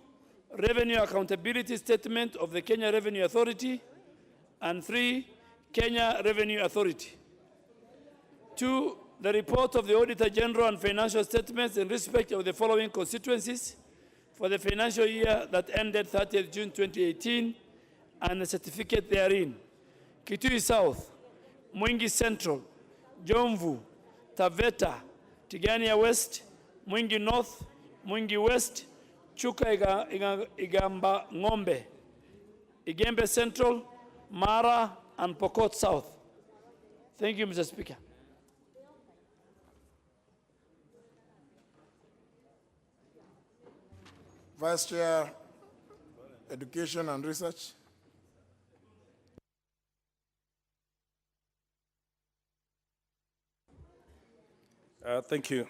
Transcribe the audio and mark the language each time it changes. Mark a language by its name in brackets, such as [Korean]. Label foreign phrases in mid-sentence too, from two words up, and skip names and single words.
[English] 2, Revenue Accountability Statement of the Kenya Revenue Authority, and 3, Kenya Revenue Authority. 2, the report of the Auditor General and financial statements in respect of the following constituencies for the financial year that ended 30th June 2018, and the certificate therein. Kitui South, Mwingi Central, Jomvu, Taveta, Tigania West, Mwingi North, Mwingi West, Chuka Igamba Ngombe, Igembe Central, Mara, and Pokot South. Thank you, Mr. Speaker. Vice Chair, Education and Research. Thank you.